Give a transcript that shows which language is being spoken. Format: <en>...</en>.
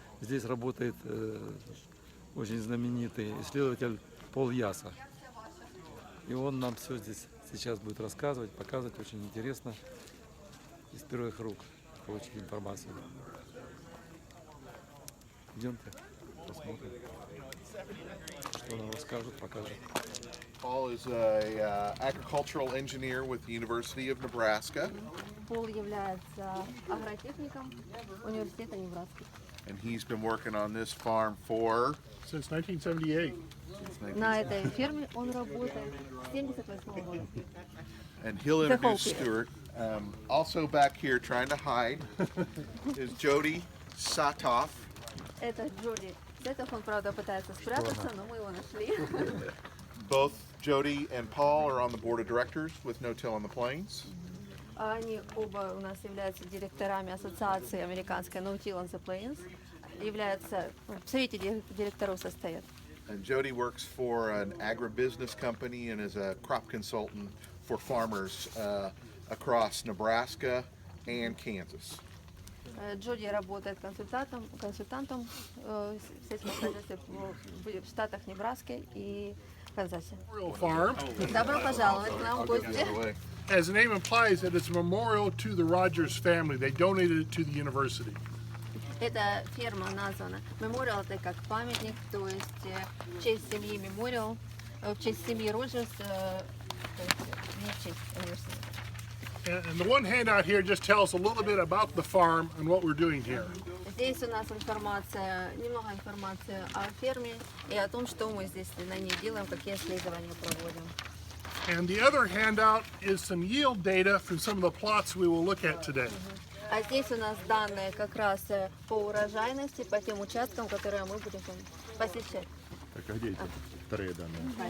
<ru>Здесь работает очень знаменитый исследователь Пол Яса. И он нам все здесь сейчас будет рассказывать, показывать. Очень интересно из первых рук получить информацию. Идемте, посмотрим, что нам расскажут, покажут.</ru> <en>Paul is an agricultural engineer with the University of Nebraska.</en> <ru>Пол является агротехником университета Небраски.</ru> <en>And he's been working on this farm for Since 1978.</en> <ru>На этой ферме он работает с 1978 года.</ru> <en>And he'll introduce Stuart. Also back here trying to hide is Jody Satoff.</en> <ru>Это Джоди. Сетов, он, правда, пытается спрятаться, но мы его нашли.</ru> <en>Both Jody and Paul are on the board of directors with No-till on the Plains.</en> <ru>Они оба у нас являются директорами ассоциации американской No-till on the Plains. Являются, в совете директоров состоят.</ru> <en>And Jody works for an agribusiness company and is a crop consultant for farmers across Nebraska and Kansas.</en> <ru>Джоди работает консультантом в сельском хозяйстве в штатах Небраски и Канзасе.</ru> <en>Farm.</en> <ru>Добро пожаловать к нам в гости.</ru> <en>As the name implies, that it's a memorial to the Roджерс family. They donated it to the university.</en> <ru>Эта ферма названа Мемориал, это как памятник, то есть в честь семьи Мемориал, в честь семьи Роджерс, то есть не в честь университета.</ru> <en>And the one handout here just tells a little bit about the farm and what we're doing here.</en> <ru>Здесь у нас информация, немного информации о ферме и о том, что мы здесь на ней делаем, какие исследования проводим.</ru> <en>And the other handout is some yield data from some of the plots we will look at today.</en> <ru>А здесь у нас данные как раз по урожайности, по тем участкам, которые мы будем посещать. Так, а где эти вторые данные?</ru>